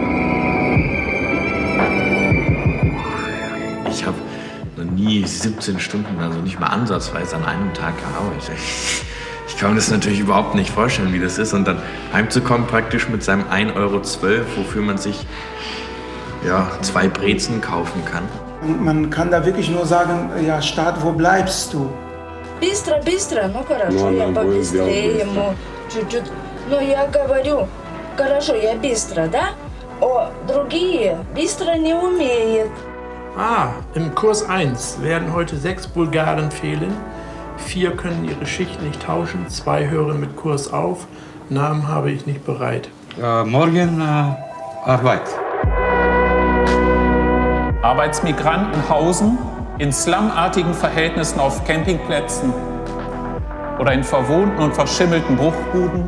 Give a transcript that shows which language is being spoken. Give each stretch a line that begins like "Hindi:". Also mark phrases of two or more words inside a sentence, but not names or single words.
German: Ich habe noch nie 17 Stunden, also nicht mal ansatzweise an einem Tag gearbeitet. Ich kann mir das natürlich überhaupt nicht vorstellen, wie das ist. Und dann heimzukommen praktisch mit seinem 1,12 €, wofür man sich 2 Brezen kaufen kann. Man kann da wirklich nur sagen, ja, Staat, wo bleibst du?
Russian: Быстро, быстро, ну хорошо, я побыстрее ему чуть-чуть. Но я говорю, хорошо, я быстро, да? О, другие быстро не умеют.
German: Im Kurs 1 werden heute 6 Bulgaren fehlen. 4 können ihre Schicht nicht tauschen, 2 hören mit Kurs auf. Namen habe ich nicht bereit. Morgen Arbeit. Arbeitsmigranten hausen in slumartigen Verhältnissen auf Campingplätzen oder in verwohnten und verschimmelten Bruchbuden.